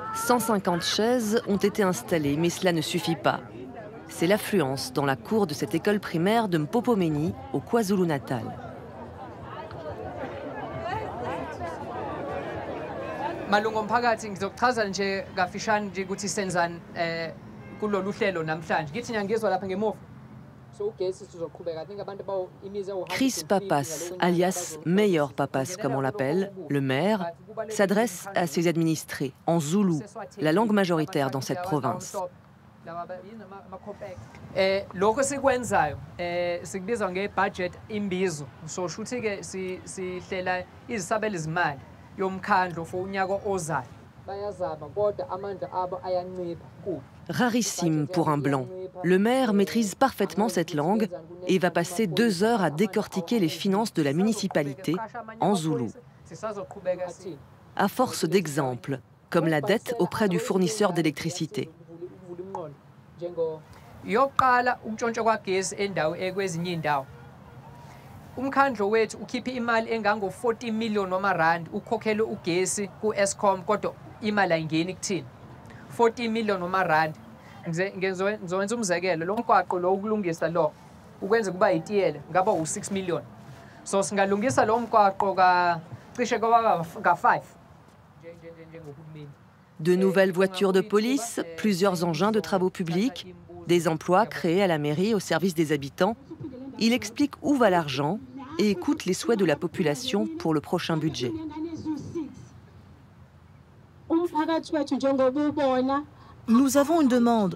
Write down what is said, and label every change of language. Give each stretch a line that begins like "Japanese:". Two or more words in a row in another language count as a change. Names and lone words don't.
French: 150 chaises ont été installées, mais cela ne suffit pas. C'est l'affluence dans la cour de cette école primaire de Mpopomeni, au KwaZulu-Natal.
Zulu: Malunga omphakathi ngizokuchaza nje kafishane nje ukuthi senzani kulolu hlelo namhlanje. Ngithi ngiyangizwa lapha ngemuva.
French: Chris Pappas, alias Mayor Pappas comme on l'appelle, le maire, s'adresse à ses administrés en zoulou, la langue majoritaire dans cette province.
Zulu: Lokho sikwenzayo sikubizwa nge-budget imbizo. So shuthi-ke sihlela izisabelo zimali yomkhandlu for unyaka ozayo. Bayazama kodwa amandla abo ayancipha kubi.
French: Rarissime pour un blanc. Le maire maîtrise parfaitement cette langue et va passer 2 heures à décortiquer les finances de la municipalité en zoulou. À force d'exemples, comme la dette auprès du fournisseur d'électricité.
Zulu: Yokuqala ukuntshontsha kwagesi endawo ekwezinye indawo. Umkhandlo wethu ukhipha imali engango-40 million wamarandi ukhokhele ugesi ku-Eskom kodwa imali ayingeni kuthina. 40 million wamarandi. Ngizowenza umzekelo lo mgwaqo lo ukulungisa lo ukwenza kuba yitiyela ngaba u6 million. So singalungisa lo mgwaqo cishe ka5.
French: De nouvelles voitures de police, plusieurs engins de travaux publics, des emplois créés à la mairie au service des habitants. Il explique où va l'argent et écoute les souhaits de la population pour le prochain budget. Nous avons une demande.